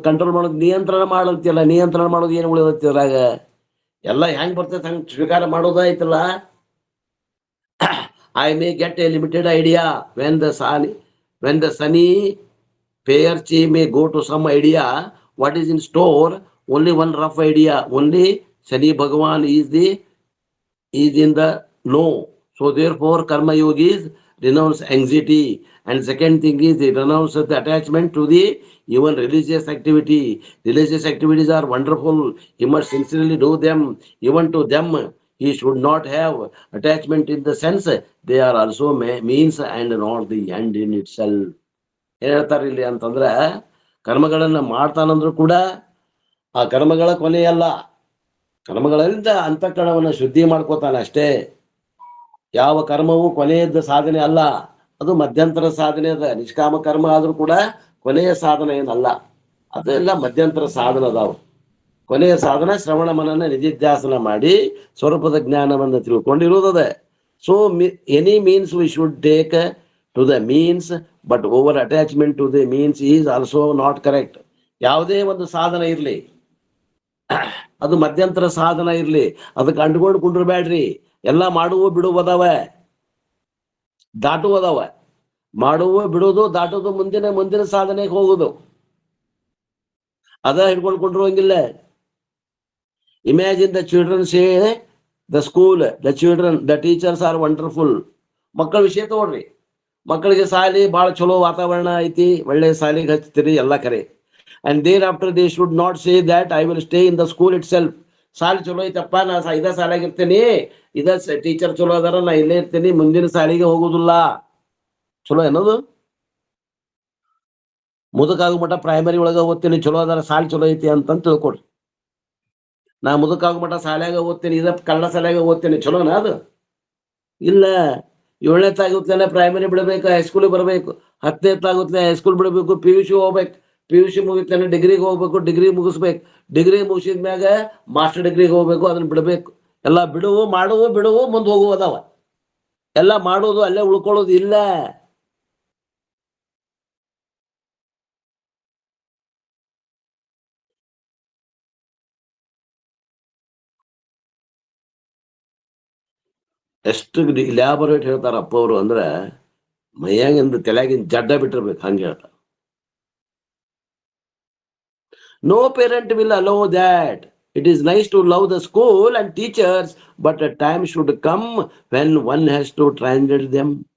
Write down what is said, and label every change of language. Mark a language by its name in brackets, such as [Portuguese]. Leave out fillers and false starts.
[Kannada] Control ಮಾಡೋದು, ನಿಯಂತ್ರಣ ಮಾಡಂತಿಲ್ಲ. ನಿಯಂತ್ರಣ ಮಾಡೋದು ಏನು ಉಳಿದತ್ತಿದ್ರಾಗ? ಎಲ್ಲ ಹೆಂಗ್ ಬರ್ತೈತೆ ಹಂಗೆ ಸ್ವೀಕಾರ ಮಾಡೋದಾಯ್ತಲ್ಲ. [English] I may get a limited idea when the Sani Peyarchi may go to some idea. What is in store? Only one rough idea. Only Shani Bhagavan is in the know. So therefore karma yogis renounce anxiety, and second thing is they renounce the attachment to the even religious activity. Religious activities are wonderful, he must sincerely do them. Even to them he should not have attachment in the sense they are also means and not the end in itself. [Kannada] ಏನ್ ಹೇಳ್ತಾರೆ ಇಲ್ಲಿ ಅಂತಂದ್ರೆ, ಕರ್ಮಗಳನ್ನ ಮಾಡ್ತಾನಂದ್ರು ಕೂಡ ಆ ಕರ್ಮಗಳ ಕೊನೆಯಲ್ಲ. ಕರ್ಮಗಳಿಂದ ಅಂತಃಕರಣವನ್ನ ಶುದ್ಧಿ ಮಾಡ್ಕೋತಾನೆ ಅಷ್ಟೇ. ಯಾವ ಕರ್ಮವು ಕೊನೆಯದ ಸಾಧನೆ ಅಲ್ಲ, ಅದು ಮಧ್ಯಂತರ ಸಾಧನೆ ಅದ. ನಿಷ್ಕಾಮ ಕರ್ಮ ಆದ್ರೂ ಕೂಡ ಕೊನೆಯ ಸಾಧನೆ ಏನಲ್ಲ, ಅದೆಲ್ಲ ಮಧ್ಯಂತರ ಸಾಧನ ಅದಾವ. ಕೊನೆಯ ಸಾಧನ ಶ್ರವಣ ಮನನ ನಿಧಿಧ್ಯಾಸನ ಮಾಡಿ ಸ್ವರೂಪದ ಜ್ಞಾನವನ್ನು ತಿಳ್ಕೊಂಡಿರುವುದದ. [English] So any means we should take to the means, but over attachment to the means is also not correct. [Kannada] ಯಾವುದೇ ಒಂದು ಸಾಧನ ಇರ್ಲಿ, ಅದು ಮಧ್ಯಂತರ ಸಾಧನ ಇರ್ಲಿ, ಅದಕ್ಕೆ ಅಂಡ್ಕೊಂಡು ಕುಂಡ್ರಬೇಡ್ರಿ. ಎಲ್ಲ ಮಾಡುವ ಬಿಡುವ ಅದಾವ, ದಾಟುವ ಅದಾವ. ಮಾಡುವ ಬಿಡುವುದು, ದಾಟುವುದು, ಮುಂದಿನ ಸಾಧನೆಗೆ ಹೋಗುದು, ಅದ ಹಿಡ್ಕೊಂಡು ಕುಂಡ್ರುವಂಗಿಲ್ಲ. [English] Imagine the children say, the school, the children, the teachers are wonderful. [Kannada] ಮಕ್ಕಳ ವಿಷಯ ತಗೊಳ್ರಿ. ಮಕ್ಕಳಿಗೆ ಶಾಲೆ ಬಹಳ ಚಲೋ ವಾತಾವರಣ ಐತಿ, ಒಳ್ಳೆ ಶಾಲೆಗೆ ಹಚ್ತೀರಿ, ಎಲ್ಲ ಕರೆ. [English] And thereafter they should not say that I will stay in the school itself. [Kannada] ಶಾಲೆ ಚಲೋ ಐತಪ್ಪ, ನಾ ಇದ ಶಾಲೆಗೆ ಇರ್ತೀನಿ, ಇದ ಟೀಚರ್ ಚಲೋ ಅದಾರ, ನಾ ಇಲ್ಲೇ ಇರ್ತೀನಿ, ಮುಂದಿನ ಶಾಲೆಗೆ ಹೋಗುದಿಲ್ಲ. ಚಲೋ ಏನದು? ಮುದುಕಾಗೋ ಮಟ್ಟ ಪ್ರೈಮರಿ ಒಳಗ ಓದ್ತೀನಿ, ಚಲೋ ಅದಾರ, ಶಾಲೆ ಚಲೋ ಐತಿ ಅಂತ ತಿಳ್ಕೊಡ್ರಿ. ನಾ ಮುದುಕಾಗೋ ಮಟ್ಟ ಶಾಲ್ಯಾಗ ಓದ್ತೀನಿ, ಇದ ಕನ್ನಡ ಶಾಲ್ಯಾಗ ಓದ್ತೀನಿ, ಚಲೋನಾ ಅದು? ಇಲ್ಲ. 7ನೇ ತಾಗುತ್ತಲೇ ಪ್ರೈಮರಿ ಬಿಡಬೇಕು, ಹೈಸ್ಕೂಲಿಗೆ ಬರಬೇಕು. 10ನೇ ತಾಗುತ್ತಲೇ ಹೈಸ್ಕೂಲ್ ಬಿಡಬೇಕು, PUC ಹೋಗ್ಬೇಕು, PUC ಮುಗಿತಾನೆ ಡಿಗ್ರಿಗೆ ಹೋಗ್ಬೇಕು, ಡಿಗ್ರಿ ಮುಗಿಸ್ಬೇಕು, ಡಿಗ್ರಿ ಮುಗಿಸಿದ ಮ್ಯಾಗ ಮಾಸ್ಟರ್ ಡಿಗ್ರಿಗೆ ಹೋಗ್ಬೇಕು, ಅದನ್ನ ಬಿಡಬೇಕು. ಎಲ್ಲ ಬಿಡುವು, ಮಾಡುವು, ಬಿಡುವು, ಮುಂದೆ ಹೋಗುವ ಅದಾವ. ಎಲ್ಲ ಮಾಡೋದು, ಅಲ್ಲೇ ಉಳ್ಕೊಳ್ಳೋದು ಇಲ್ಲ. ಎಷ್ಟು ಲ್ಯಾಬರೇಟ್ ಹೇಳ್ತಾರ ಅಪ್ಪ ಅವರು ಅಂದ್ರ, ಮೈಯಾಗಿಂದ ತಲೆಯಾಗಿಂದ ಜಡ್ಡ ಬಿಟ್ಟಿರ್ಬೇಕು, ಹಂಗೆ ಹೇಳ್ತಾರ. [English] No parent will allow that. It is nice to love the school and teachers, but a time should come when one has to transcend them.